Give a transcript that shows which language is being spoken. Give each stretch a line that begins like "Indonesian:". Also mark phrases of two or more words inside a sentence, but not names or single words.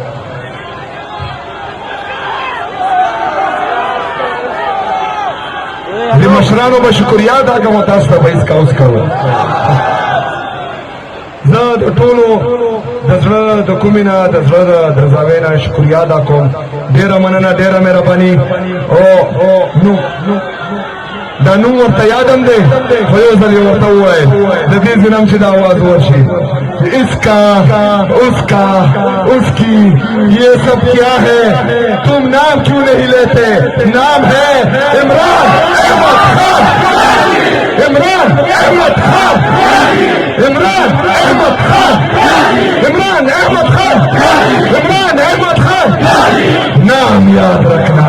Pashto: د مشرانو به شکریا ادا کوم تاسو ته به هېڅ اوس کوم زه د ټولو د زړه د کومې نه د زړه د درزاوۍ نه شکریا ادا کوم ډېره مننه ډېره مهرباني او نو دا نوم ورته یاد هم دی خو یو ځل یې ورته وویل د دې ځینم چې دا آواز ورشي
Urdu: اسکا اسکا اسکی یہ سب کیا ہے تم نام کیوں نہیں لیتے نام ہے عمران احمد خان عمران احمد خان عمران احمد خان عمران احمد خان عمران احمد خان نام یاد رکھ